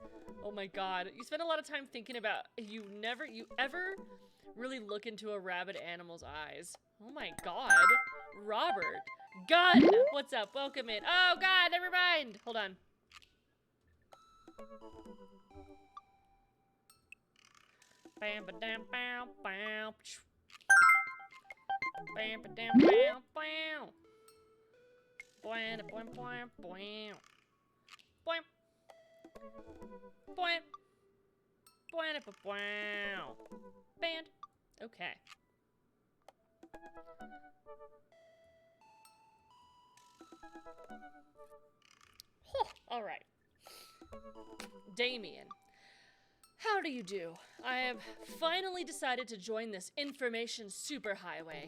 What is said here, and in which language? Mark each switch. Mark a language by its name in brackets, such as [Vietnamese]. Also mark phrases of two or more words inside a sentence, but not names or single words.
[English] Oh my god, you spend a lot of time thinking about you ever really look into a rabid animal's eyes. Oh my god. Robert. Gun! What's up? Welcome in. Oh god, never mind. Hold on. Bam ba dam bow bow. Bam ba dam bow bow. Boing boing boing boing. Boing. Boing. Boing ba bow. Band. Okay. All right. Damien. How do you do? I have finally decided to join this information superhighway.